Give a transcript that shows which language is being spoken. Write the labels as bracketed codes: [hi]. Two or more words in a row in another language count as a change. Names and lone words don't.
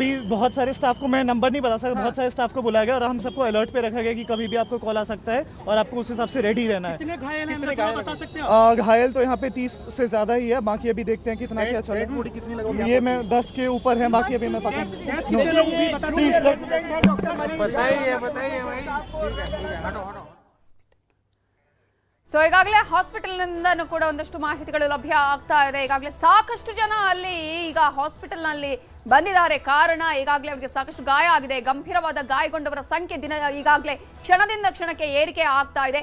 [hi] अभी बहुत सारे स्टाफ को मैं नंबर नहीं बता सकता, बहुत सारे स्टाफ को बुलाया गया और हम सबको अलर्ट पे रखा गया कि कभी भी आपको कॉल आ सकता है और आपको उस हिसाब से रेडी रहना है। कितने घायल हैं बता सकते हैं? घायल तो यहाँ पे 30 से ज्यादा ही है, बाकी अभी देखते हैं कितना क्या चल रहा है। ये मैं 10 के ऊपर है, बाकी अभी मैं पता [kn] ಸೊ ಈಗಾಗಲೇ ಹಾಸ್ಪಿಟಲ್ನಿಂದನೂ ಕೂಡ ಒಂದಷ್ಟು ಮಾಹಿತಿಗಳು ಲಭ್ಯ ಆಗ್ತಾ ಇದೆ. ಈಗಾಗಲೇ ಸಾಕಷ್ಟು ಜನ ಅಲ್ಲಿ ಈಗ ಹಾಸ್ಪಿಟಲ್ನಲ್ಲಿ ಬಂದಿದ್ದಾರೆ. ಕಾರಣ ಈಗಾಗಲೇ ಅವರಿಗೆ ಸಾಕಷ್ಟು ಗಾಯ ಆಗಿದೆ. ಗಂಭೀರವಾದ ಗಾಯಗೊಂಡವರ ಸಂಖ್ಯೆ ಈಗಾಗಲೇ ಕ್ಷಣದಿಂದ ಕ್ಷಣಕ್ಕೆ ಏರಿಕೆ ಆಗ್ತಾ ಇದೆ.